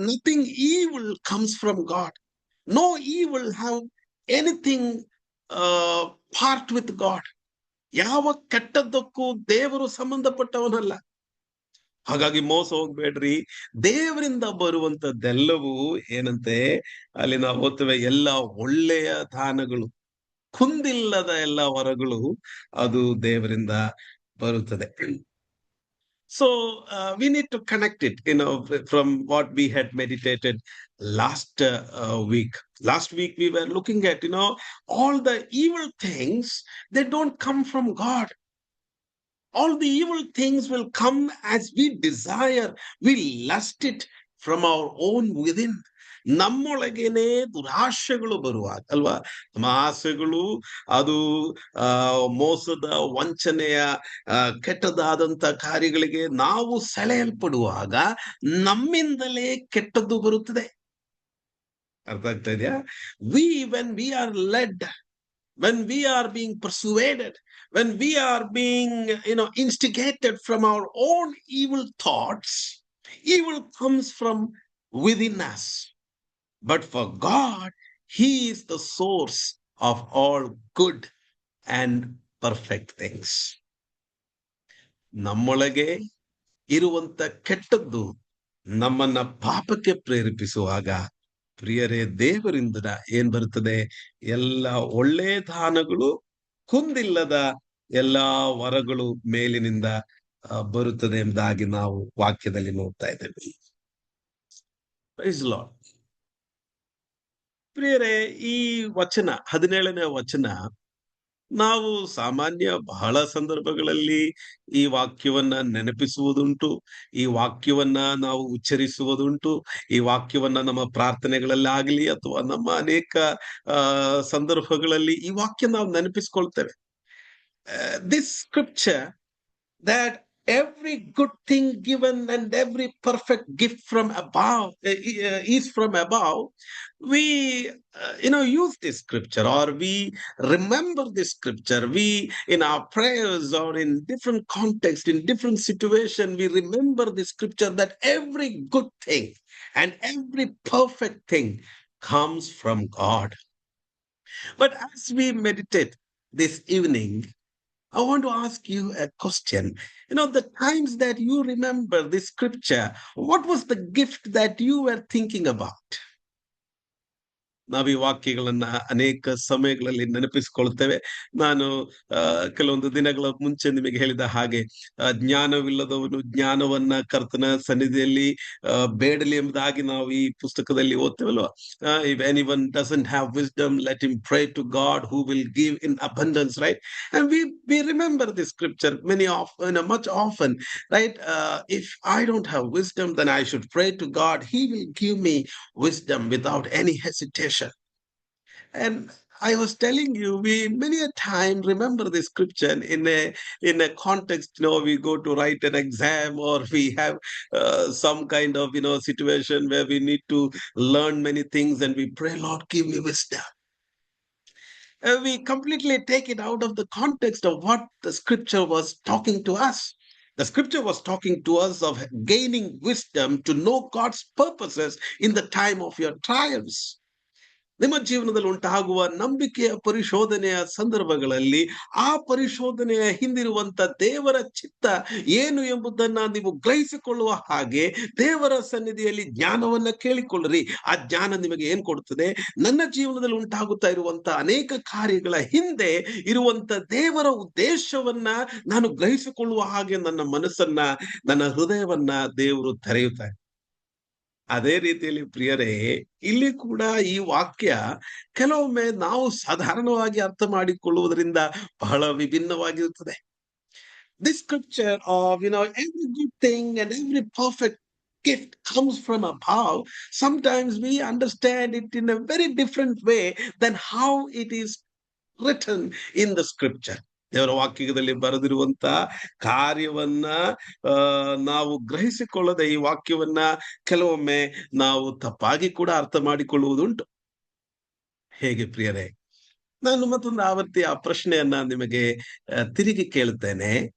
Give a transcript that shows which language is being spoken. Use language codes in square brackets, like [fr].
[en] Nothing evil comes from God. No evil have anything part with God. [kn] ಯಾವ ಕೆಟ್ಟದ್ದಕ್ಕೂ ದೇವರು ಸಂಬಂಧಪಟ್ಟವನಲ್ಲ. ಹಾಗಾಗಿ ಮೋಸ ಹೋಗ್ಬೇಡ್ರಿ. ದೇವರಿಂದ ಬರುವಂತದ್ದೆಲ್ಲವೂ ಏನಂತೆ, ಅಲ್ಲಿ ನಾವು ಓದ್ತೇವೆ, ಎಲ್ಲ ಒಳ್ಳೆಯ ದಾನಗಳು, ಕುಂದಿಲ್ಲದ ಎಲ್ಲ ವರಗಳು ಅದು ದೇವರಿಂದ ಬರುತ್ತದೆ. [en] So we need to connect it, from what we had meditated last week. Last week we were looking at, all the evil things, they don't come from God. All the evil things will come as we desire, we lust it from our own within. [kn] ನಮ್ಮೊಳಗೇನೆ ದುರಾಶೆಗಳು ಬರುವಾಗ ಅಲ್ವಾ, ನಮ್ಮ ಆಸೆಗಳು ಅದು ಮೋಸದ, ವಂಚನೆಯ, ಕೆಟ್ಟದಾದಂತ ಕಾರ್ಯಗಳಿಗೆ ನಾವು ಸೆಳೆಯಲ್ಪಡುವಾಗ ನಮ್ಮಿಂದಲೇ ಕೆಟ್ಟದ್ದು ಬರುತ್ತದೆ. ಅರ್ಥ ಆಗ್ತಾ ಇದೆಯಾ? [en] when we are led, when we are being persuaded, when we are being instigated from our own evil thoughts, evil comes from within us. But for God, he is the source of all good and perfect things. [kn] ನಮ್ಮೊಳಗೆ ಇರುವಂತ ಕೆಟ್ಟದ್ದು ನಮ್ಮನ್ನ ಪಾಪಕ್ಕೆ ಪ್ರೇರೇಪಿಸುವಾಗ, ಪ್ರಿಯರೇ, ದೇವರಿಂದ ಏನ್ ಬರುತ್ತದೆ? ಎಲ್ಲ ಒಳ್ಳೆ ದಾನಗಳು, ಕುಂದಿಲ್ಲದ ಎಲ್ಲಾ ವರಗಳು ಮೇಲಿನಿಂದ ಬರುತ್ತದೆ ಎಂಬುದಾಗಿ ನಾವು ವಾಕ್ಯದಲ್ಲಿ ನೋಡ್ತಾ ಇದ್ದೇವೆ. [en] Praise Lord. [kn] ಪ್ರಿಯರೇ, ಈ ವಚನ 17ನೇ ವಚನ, ನಾವು ಸಾಮಾನ್ಯ ಬಹಳ ಸಂದರ್ಭಗಳಲ್ಲಿ ಈ ವಾಕ್ಯವನ್ನ ನೆನಪಿಸುವುದುಂಟು, ಈ ವಾಕ್ಯವನ್ನ ನಾವು ಉಚ್ಚರಿಸುವುದುಂಟು, ಈ ವಾಕ್ಯವನ್ನ ನಮ್ಮ ಪ್ರಾರ್ಥನೆಗಳಲ್ಲಾಗಲಿ ಅಥವಾ ನಮ್ಮ ಅನೇಕ ಸಂದರ್ಭಗಳಲ್ಲಿ ಈ ವಾಕ್ಯ ನಾವು ನೆನಪಿಸ್ಕೊಳ್ತೇವೆ. [en] This scripture, that every good thing given and every perfect gift from above is from above, we use this scripture, or we remember this scripture. We, in our prayers or in different context, in different situation, we remember this scripture, that every good thing and every perfect thing comes from God. But as we meditate this evening, I want to ask you a question. The times that you remember this scripture, what was the gift that you were thinking about? [kn] ನಾವು ಈ ವಾಕ್ಯಗಳನ್ನ ಅನೇಕ ಸಮಯಗಳಲ್ಲಿ ನೆನಪಿಸಿಕೊಳ್ತೇವೆ. ನಾನು ಕೆಲವೊಂದು ದಿನಗಳ ಮುಂಚೆ ನಿಮಗೆ ಹೇಳಿದ ಹಾಗೆ, ಜ್ಞಾನವಿಲ್ಲದವನು ಜ್ಞಾನವನ್ನ ಕರ್ತನ ಸನ್ನಿಧಿಯಲ್ಲಿ ಬೇಡಲಿ ಎಂಬುದಾಗಿ ನಾವು ಈ ಪುಸ್ತಕದಲ್ಲಿ ಓದ್ತೇವಲ್ವಾ. [en] If anyone doesn't have wisdom, let him pray to God who will give in abundance, right? And we remember this scripture much often, right? If I don't have wisdom, then I should pray to God. He will give me wisdom without any hesitation. And I was telling you, we many a time remember the scripture in a context. We go to write an exam, or we have some kind of situation where we need to learn many things, and we pray, Lord, give me wisdom. We completely take it out of the context of what the scripture was talking to us. The scripture was talking to us of gaining wisdom to know God's purposes in the time of your trials. [kn] ನಿಮ್ಮ ಜೀವನದಲ್ಲಿ ಉಂಟಾಗುವ ನಂಬಿಕೆಯ ಪರಿಶೋಧನೆಯ ಸಂದರ್ಭಗಳಲ್ಲಿ ಆ ಪರಿಶೋಧನೆಯ ಹಿಂದಿರುವಂತ ದೇವರ ಚಿತ್ತ ಏನು ಎಂಬುದನ್ನ ನೀವು ಗ್ರಹಿಸಿಕೊಳ್ಳುವ ಹಾಗೆ ದೇವರ ಸನ್ನಿಧಿಯಲ್ಲಿ ಜ್ಞಾನವನ್ನ ಕೇಳಿಕೊಳ್ಳ್ರಿ. ಆ ಜ್ಞಾನ ನಿಮಗೆ ಏನ್ ಕೊಡುತ್ತದೆ? ನನ್ನ ಜೀವನದಲ್ಲಿ ಉಂಟಾಗುತ್ತಾ ಇರುವಂತ ಅನೇಕ ಕಾರ್ಯಗಳ ಹಿಂದೆ ಇರುವಂತ ದೇವರ ಉದ್ದೇಶವನ್ನ ನಾನು ಗ್ರಹಿಸಿಕೊಳ್ಳುವ ಹಾಗೆ ನನ್ನ ಮನಸ್ಸನ್ನ, ನನ್ನ ಹೃದಯವನ್ನ ದೇವರು ತೆರೆಯುತ್ತಾರೆ. ಅದೇ ರೀತಿಯಲ್ಲಿ ಪ್ರಿಯರೇ, ಇಲ್ಲಿ ಕೂಡ ಈ ವಾಕ್ಯ ಕೆಲವೊಮ್ಮೆ ನಾವು ಸಾಧಾರಣವಾಗಿ ಅರ್ಥ ಮಾಡಿಕೊಳ್ಳುವುದರಿಂದ ಬಹಳ ವಿಭಿನ್ನವಾಗಿರುತ್ತದೆ. [en] This scripture of, every good thing and every perfect gift comes from above. Sometimes we understand it in a very different way than how it is written in the scripture. [kn] ದೇವರ ವಾಕ್ಯದಲ್ಲಿ ಬರೆದಿರುವಂತ ಕಾರ್ಯವನ್ನ ನಾವು ಗ್ರಹಿಸಿಕೊಳ್ಳದೆ ಈ ವಾಕ್ಯವನ್ನ ಕೆಲವೊಮ್ಮೆ ನಾವು ತಪ್ಪಾಗಿ ಕೂಡ ಅರ್ಥ ಮಾಡಿಕೊಳ್ಳುವುದುಂಟು. ಹೇಗೆ ಪ್ರಿಯರೇ? ನಾನು ಮತ್ತೊಂದು ಆವರ್ತಿ ಆ ಪ್ರಶ್ನೆಯನ್ನ ನಿಮಗೆ ತಿರುಗಿ ಕೇಳುತ್ತೇನೆ.